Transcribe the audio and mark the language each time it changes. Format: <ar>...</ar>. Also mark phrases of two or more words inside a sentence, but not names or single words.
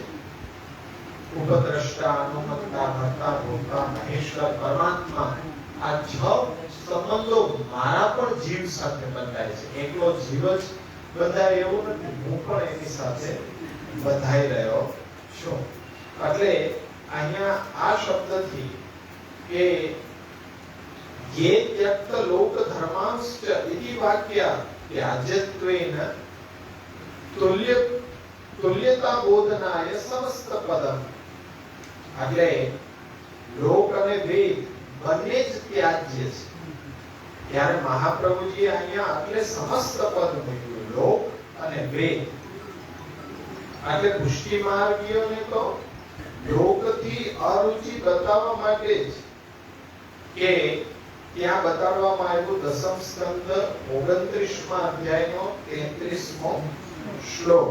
<gu>ઉપદ્રષ્ટા, હનુમંતા, ભક્તા, ભોક્તા, મહેશ્વર, પરમાત્મા, આ છ સંબંધો મારા પણ જીવ સાથે બંધાય છે. એકલો જીવ જ બંધાય એવું નથી, હું પણ એની સાથે બંધાઈ રહ્યો છું. એટલે અહીંયા આ શબ્દથી કે</gu> <sa>ये त्यक्त लोक धर्मांश्च इति वाक्य त्याज्यत्वेन तुल्यता बोधनाय समस्त पदम.</sa> <gu>એટલે લોક અને વેદ બંને જ ત્યાજ્ય છે. ત્યારે મહાપ્રભુજી અહીંયા એટલે સમસ્ત પદ મૂક્યું, લોક અને વેદ. એટલે પુષ્ટિ માર્ગીઓને તો લોકથી અરુચિ બતાવવા માટે જ કે ત્યાં બતાડવામાં આવ્યું દસમ સ્કંદ 29મા અધ્યાયનો 33મો શ્લોક.</gu>